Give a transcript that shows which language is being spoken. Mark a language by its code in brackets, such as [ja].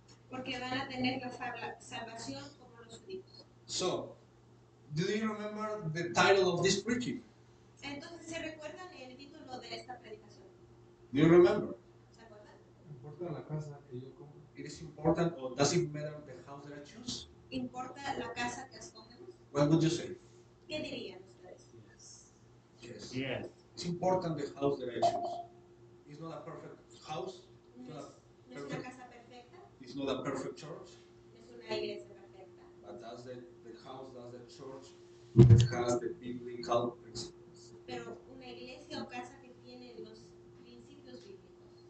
[es] porque van a tener la salvación como los judíos. [en] So, do you remember the title of this preaching? [es] Entonces, ¿se recuerdan el título de esta predicación? [en] Do you remember? [es] ¿Se acuerdan? Importa la casa que yo compro. [en] It is important, or does it matter the house that I choose? [es] ¿Importa la casa que escogemos? [en] What would you say? [es] ¿Qué dirían ustedes? [en] Yes. Yes. It's important the house that I choose. It's not a perfect house. [es] No es una casa perfecta, [en] It's not a perfect church. [es] no es una iglesia perfecta, [en] But that's the house, that's the church that has the biblical principles. [es] pero una iglesia o casa que tiene los principios bíblicos.